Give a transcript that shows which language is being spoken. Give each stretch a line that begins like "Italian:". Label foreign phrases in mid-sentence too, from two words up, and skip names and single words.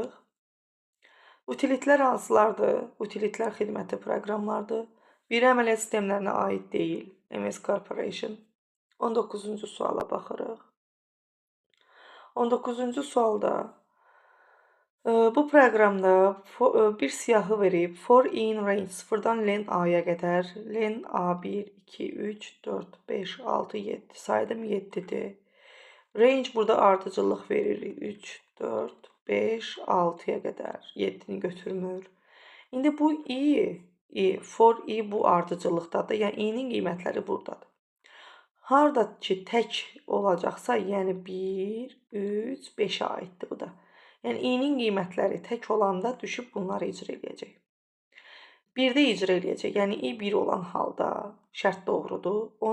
Azerbaijani: Utilitlər hansılardır? Utilitlər xidməti proqramlardır. Bir əməliyyat sistemlərinə aid deyil. MS Corporation. 19-cu suala baxırıq. 19-cu sualda bu proqramda bir siyahı verib.
English: For in range
Azerbaijani: 0-dan len A-ya qədər. Len A1, 2, 3, 4, 5, 6, 7. Saydım 7-dir. Range burada ardıcıllıq verir. 3, 4, 5, 6-ya qədər. 7-ni götürmür. İndi bu i,
English: for i
Azerbaijani: bu ardıcıllıqdadır. Yəni i-nin qiymətləri buradadır. Harada ki tək olacaqsa, yəni 1, 3, 5-ə aiddir bu da. Yəni i-nin qiymətləri tək olanda düşüb bunları icra eləyəcək. 1-də icra eləyəcək, yəni i 1 olan halda şərt doğrudur.